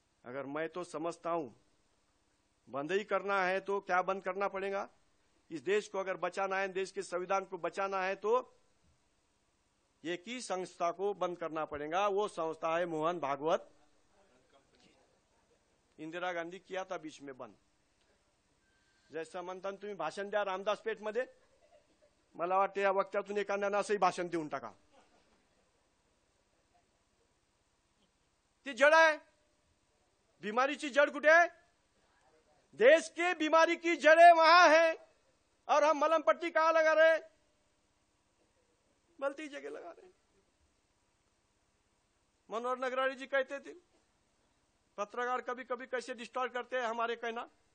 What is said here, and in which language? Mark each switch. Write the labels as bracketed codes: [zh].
[hi] अगर मैं तो समझता हूं बंद ही करना है तो क्या बंद करना पड़ेगा? इस देश को अगर बचाना है, देश के संविधान को बचाना है तो एक ही संस्था को बंद करना पड़ेगा। वो संस्था है मोहन भागवत। इंदिरा गांधी किया था बीच में बंद। [mr] जैसा म्हणता तुम्ही भाषण द्या रामदास पेठ मध्ये, मला वाटते या वक्त्यातून एखाद्यानं असंही भाषण देऊन टाका। ती जड आहे, बीमारीची जड़ कुठे आहे? [hi] देश की बीमारी की जड़ें वहां है, और हम मलम पट्टी कहां लगा रहे? गलती जगह लगा रहे। मनोहर नगराणी जी कहते थे, पत्रकार कभी कभी कैसे डिस्टॉर्ट करते हैं हमारे कहना।